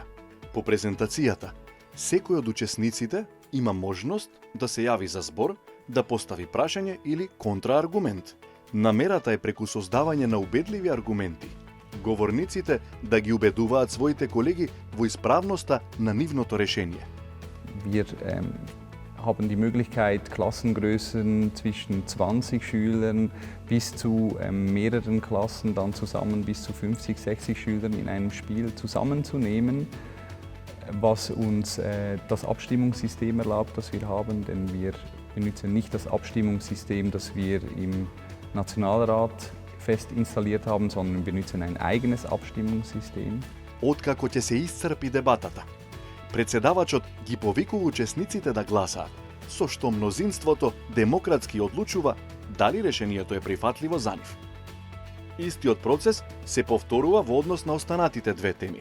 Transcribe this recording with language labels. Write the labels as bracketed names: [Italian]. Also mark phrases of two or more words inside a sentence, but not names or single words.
[Macedonian] По презентацијата, секој од учесниците има можност да се јави за збор, да постави прашање или контрааргумент. Намерата е преку создавање на убедливи аргументи, говорниците да ги убедуваат своите колеги во исправноста на нивното решение. [German] Wir haben die Möglichkeit, Klassengrößen zwischen 20 Schülern bis zu mehreren Klassen dann zusammen bis zu 50, 60 Schülern in einem Spiel zusammenzunehmen, was uns das Abstimmungssystem erlaubt, das wir haben, denn wir benutzen nicht das Abstimmungssystem, das wir im Nationalrat fest installiert haben, sondern wir benutzen ein eigenes Abstimmungssystem. [Macedonian] Откако ќе се исцрпи дебатата, председавачот ги повикува учесниците да гласаат, со што мнозинството демократски одлучува дали решението е прифатливо за нив. Истиот процес се повторува во однос на останатите две теми.